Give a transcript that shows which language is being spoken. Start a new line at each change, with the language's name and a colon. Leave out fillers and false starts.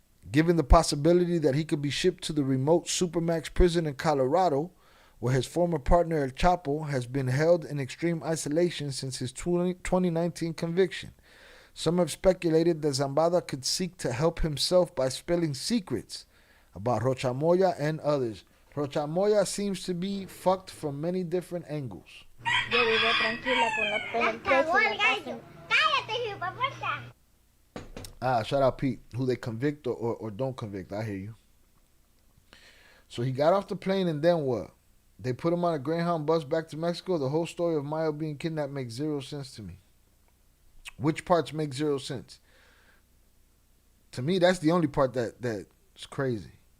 English: Given the possibility that he could be shipped to the remote Supermax prison in Colorado, where his former partner El Chapo has been held in extreme isolation since his 2019 conviction. Some have speculated that Zambada could seek to help himself by spilling secrets about Rocha Moya and others. Rocha Moya seems to be fucked from many different angles.
Spanish: Yo vivo tranquila con los pelos en la casa. Cállate, hijueputa.
English: Shout out Pete, who they convict or don't convict. I hear you. So he got off the plane and then what? They put him on a Greyhound bus back to Mexico. The whole story of Mayo being kidnapped makes zero sense to me. Which parts make zero sense? To me, that's the only part that's crazy.